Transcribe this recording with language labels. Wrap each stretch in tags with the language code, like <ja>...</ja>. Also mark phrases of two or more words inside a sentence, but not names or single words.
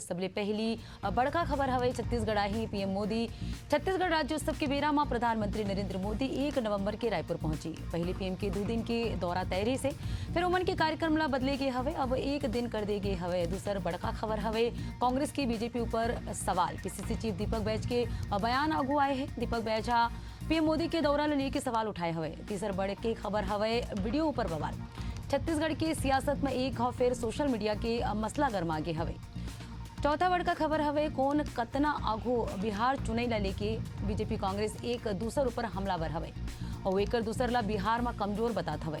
<hne>सबले पहली बड़का खबर हवे छत्तीसगढ़ ही पीएम मोदी छत्तीसगढ़ राज्योत्सव के बेरा में प्रधानमंत्री नरेंद्र मोदी 1 नवंबर के रायपुर पहुंची। पहले पीएम के 2 दिन के दौरा तैयारी से फिर उमन के कार्यक्रम ला बदले गए हवे, अब 1 दिन कर दे गए हवे। दूसर बड़का खबर हवे कांग्रेस की बीजेपी ऊपर सवाल। पीसीसी चीफ दीपक बैज के बयान आगू आए हैं। दीपक बैजा पीएम मोदी के दौरा लेके सवाल उठाए हवे। तीसर बड़े की खबर हवे वीडियो ऊपर बवाल। छत्तीसगढ़ की सियासत में एक घाव फिर सोशल मीडिया के मसला गरमा गे हवे। चौथा बड़का खबर हवे कौन कतना आगू बिहार चुनाई ला लेके बीजेपी कांग्रेस एक दूसर ऊपर हमलावर हवे और एक दूसर ला बिहार में कमजोर बतात हवे।</hne>